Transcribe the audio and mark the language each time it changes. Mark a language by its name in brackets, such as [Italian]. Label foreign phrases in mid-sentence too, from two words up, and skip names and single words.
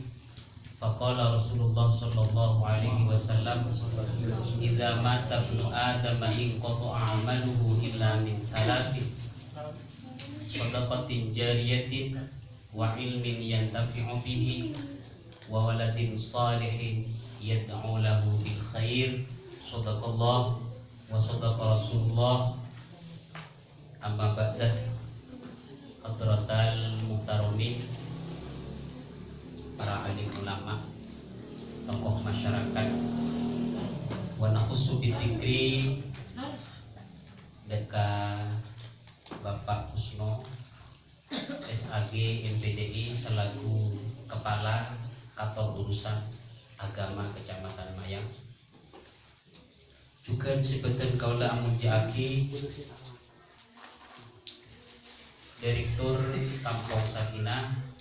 [Arabic] فقال رسول الله صلى الله عليه وسلم، إذا مات ابن آدم انقطع عمله إلا من ثلاث، صدقة جارية وعلم ينتفع به وولد صالح يدعو له بالخير. صدق الله وصدق رسول الله. أما بعد, حضرات المحترمين, [Indonesian] para alim ulama, tokoh masyarakat, [Arabic] ونخص بالذكر [Indonesian] deka Bapak Kusno SAG MPDI selaku Kepala Kantor Urusan Agama Kecamatan Mayang, juga disebutkan kaula amun diaki Direktur Kampung Sakinah